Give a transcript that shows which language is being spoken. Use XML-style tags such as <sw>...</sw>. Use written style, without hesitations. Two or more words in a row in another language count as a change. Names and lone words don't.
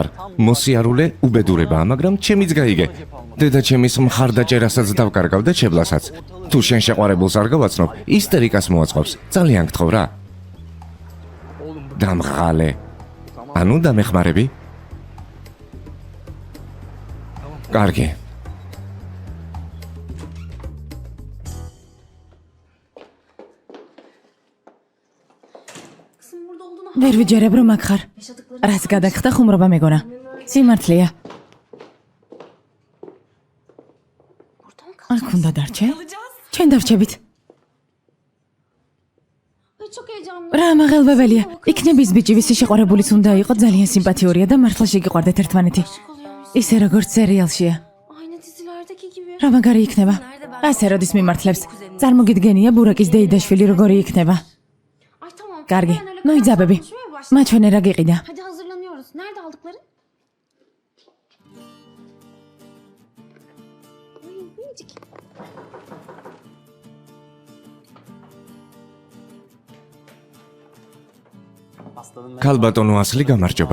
<ka>მოსიარულე უბედურებაა, მაგრამ ჩემიც გაიგე. დედაჩემის მხარდაჭერასაც დავკარგავ და ჩებლასაც. თუ შენ შეყვარებულს არ გავაცნობ, ისტერიკას მოაწყობს. ძალიან გთხოვ რა. დამღალე. ანუ დამეხმარები? კარგი.</ka> <tr>Kızım burada olduğunu</tr> <ka>ვერ ვიჯერებ რომ აქ ხარ. რაც გადაგხდა ხუმრობა მეგონა. სიმართლეა.</ka> <tr>burada mı</tr> <ka>არ ქონდა დარჩე?</ka> <tr>kalacağız?</tr> <ka>ჩვენ დავრჩებით.</ka> <tr>Ay çok heyecanlı.</tr> <ka>რა მაღელვებელია. იქნების ბიჭი ვისი შეყვარებულიც უნდა იყო ძალიან სიმპათიურია და მართლა შეგიყვარდეთ ერთმანეთი. ისე როგორც სერიალშია.</ka> <tr>Aynı dizilerdeki gibi.</tr> <ka>რა მაგარი იქნება? ასე როდის მიმართლებს. წარმოგიდგენია ბურაკის დეიდაშვილი როგორი იქნება.</ka> <tr>Ay tamam.</tr> <ka>კარგი.</ka> <tr>Ben öyle</tr> <ka>მოიძაბები.</ka> <tr>konuşmaya başladım.</tr> <ka>მაჩვენე რა გიყიდა.</ka> <tr>Hadi hazırlanıyoruz. Nerede aldıkları? Ay minicik.</tr> <ka>ქალბატონო ასლი გამარჯობა.</ka>